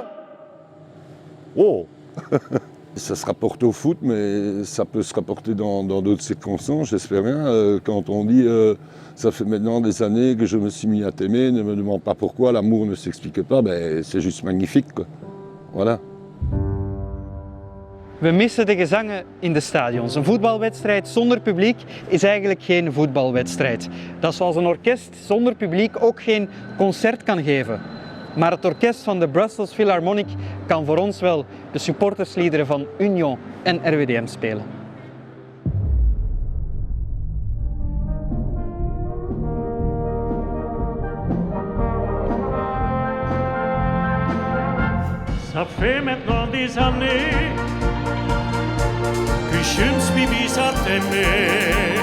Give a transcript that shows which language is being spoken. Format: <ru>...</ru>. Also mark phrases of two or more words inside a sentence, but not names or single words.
<fr>Oh. Ça se rapporte au foot, mais ça peut se rapporter dans d'autres circonstances, j'espère bien. Quand on dit ça fait maintenant des années que je me suis mis à t'aimer, ne me demande pas pourquoi, l'amour ne s'explique pas, ben, c'est juste magnifique, quoi. Voilà.</fr> <nl>We missen de gezangen in de stadions. Een voetbalwedstrijd zonder publiek is eigenlijk geen voetbalwedstrijd. Dat is zoals een orkest zonder publiek ook geen concert kan geven. Maar het orkest van de Brussels Philharmonic kan voor ons wel de supportersliederen van Union en RWDM spelen.</nl> <fr>Ça fait maintenant des années que je me suis mise à t'aimer.</fr>